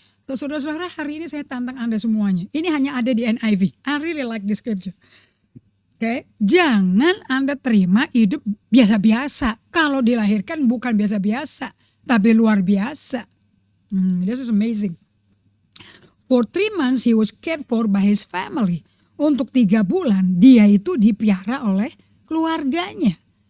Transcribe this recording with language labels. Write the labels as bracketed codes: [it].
[id] So, saudara-saudara, hari ini saya tantang Anda semuanya. Ini hanya ada di NIV. [en] I really like this scripture. [id] Okay. Jangan Anda terima hidup biasa-biasa. Kalau dilahirkan bukan biasa-biasa, tapi luar biasa. [en] This is amazing. For 3 months he was cared for by his family. [id] Untuk 3 bulan dia itu dipiara oleh keluarganya.